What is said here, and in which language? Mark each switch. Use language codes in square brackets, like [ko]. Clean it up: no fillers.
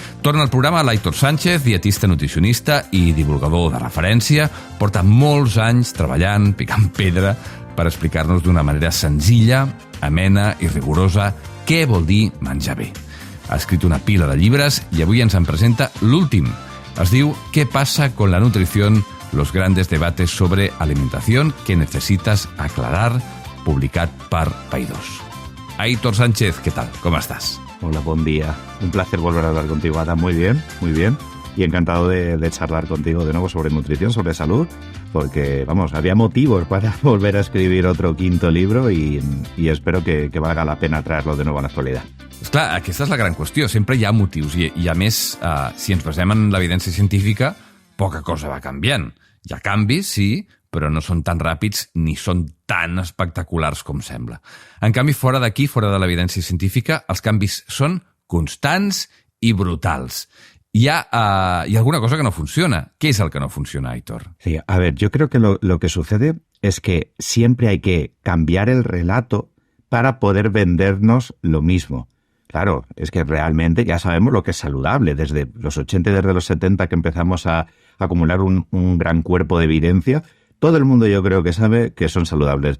[ca] Torna al programa l'Aitor Sánchez, dietista nutricionista i divulgador de referència. Porta molts anys treballant, picant pedra, per explicar-nos d'una manera senzilla, amena i rigorosa què vol dir menjar bé. Ha escrit una pila de llibres i avui ens en presenta l'últim. Es diu ¿Qué pasa con la nutrición? Los grandes debates sobre alimentación que necesitas aclarar, publicat per Paidós. [es] Aitor Sánchez, ¿qué tal? ¿Cómo estás? Hola, buen día. Un placer volver a hablar contigo, Adam. Muy bien, muy bien. Y encantado de charlar contigo de nuevo sobre nutrición, sobre salud, porque, vamos, había motivos para volver a escribir otro 5º libro y espero que valga la pena traerlo de nuevo a la actualidad. [ca] Esclar, aquesta és la gran qüestió. Sempre hi ha motius i a més, si ens basem en l'evidència científica, poca cosa va canviant. Hi ha canvis, sí, però no són tan ràpids ni són tan espectaculars com sembla. En canvi, fora d'aquí, fora de l'evidència científica, els canvis són constants i brutals. Hi ha alguna cosa que no funciona. [es] ¿Qué es el que no funciona, Aitor? Sí, a ver, yo creo que lo que sucede es que siempre hay que cambiar el relato para poder vendernos lo mismo. Claro, es que realmente ya sabemos lo que es saludable. Desde los 80 y desde los 70 que empezamos a acumular un gran cuerpo de evidencia, todo el mundo yo creo que sabe que son saludables.